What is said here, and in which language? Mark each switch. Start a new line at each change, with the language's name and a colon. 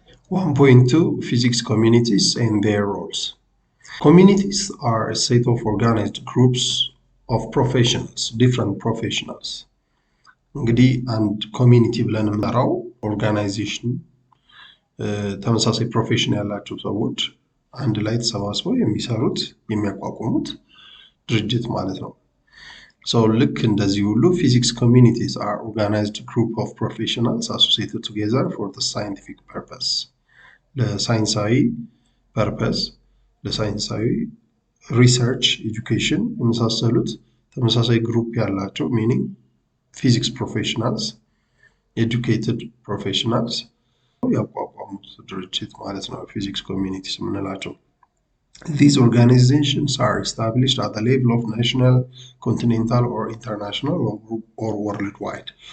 English: 1.2 Physics communities and their roles. Communities are a set of organized groups of professionals, different professionals.
Amharic: እንግዲህ አንድ ኮሚኒቲ ብለን የምንጠራው ኦርጋናይዜሽን ተመሳሳይ ፕሮፌሽን ያላቸው ሰዎች አንድ ላይ ተሰባስበው የሚሰሩት የሚያቋቁሙት ድርጅት ማለት ነው። So ልክ እንደዚህ ሁሉ
English: physics communities are organized group of professionals associated together for the scientific purpose.
Amharic: ለሳይንሳዊ ፐርፐስ ለሳይንሳዊ ሪሰርች ኤጁኬሽን የመሳሰሉት ተመሳሳይ ግሩፕ ያላቸው
English: meaning physics professionals educated professionals
Amharic: ያቋቋሙት ድርጅት ማለት ነው
English: physics communities
Amharic: የምንላቸው።
English: These organizations are established at the level of national, continental or international or worldwide.